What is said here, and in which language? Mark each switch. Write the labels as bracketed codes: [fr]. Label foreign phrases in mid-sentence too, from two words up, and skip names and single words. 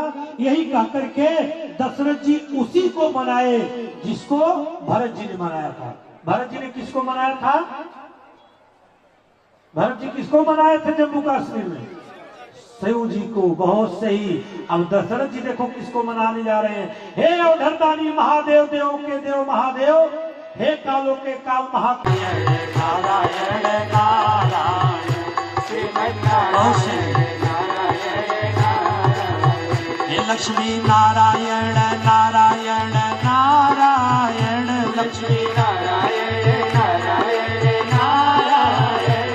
[hi] यही कह करके दशरथ जी उसी को मनाए जिसको भरत जी ने मनाया था। भरत जी ने किसको मनाया था? भरत जी किसको मनाए थे जम्मू कश्मीर में? शिव जी को। बहुत सही। अब दशरथ जी देखो किसको मनाने जा रहे हैं। हे अवधरदानी महादेव, देव के देव महादेव, हे कालों के काल महादेव। नारायण नारायण हे लक्ष्मी नारायण नारायण नारायण, लक्ष्मी नारायण नारायण नारायण,